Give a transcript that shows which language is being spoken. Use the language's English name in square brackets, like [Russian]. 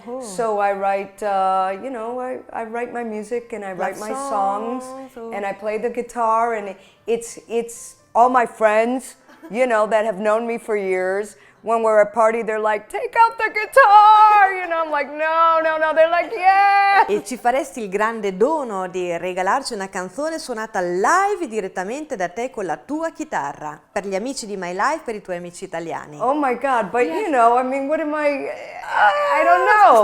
[English] So I write, I write my music and I write my songs and I play the guitar, and it's all my friends, that have known me for years. when we're at a party, they're like, take out the guitar, you know, I'm like, no, they're like, yeah. [Italian] E ci faresti il grande dono di regalarci una canzone suonata live direttamente da te con la tua chitarra, per gli amici di MyLife, per i tuoi amici italiani. [English] Oh my God, but you know, I mean, what am I don't know.